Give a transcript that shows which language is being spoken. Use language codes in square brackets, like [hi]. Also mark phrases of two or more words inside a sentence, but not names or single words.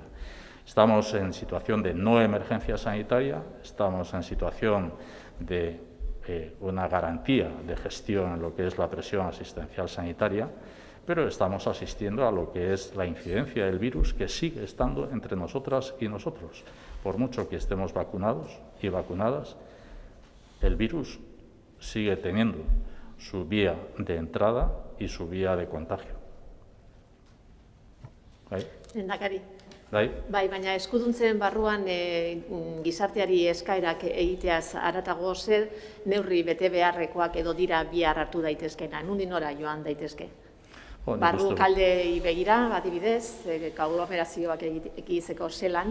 [es] Estamos en situación de no emergencia sanitaria, estamos en situación de una garantía de gestión en lo que es la presión asistencial sanitaria, pero estamos asistiendo a lo que es la incidencia del virus que sigue estando entre nosotras y nosotros. Por mucho que estemos vacunados y vacunadas, el virus sigue teniendo su vía de entrada y su vía de contagio. [eu] Lehendakari. Bai, Baina eskuduntzen barruan gizarteari eskaerak egiteaz haratago zer neurri bete beharrekoak edo dira bihar hartu daitezkena, nondik nora joan daitezke? Barru kaldei begira, adibidez, kooperazioak egiteko zelan.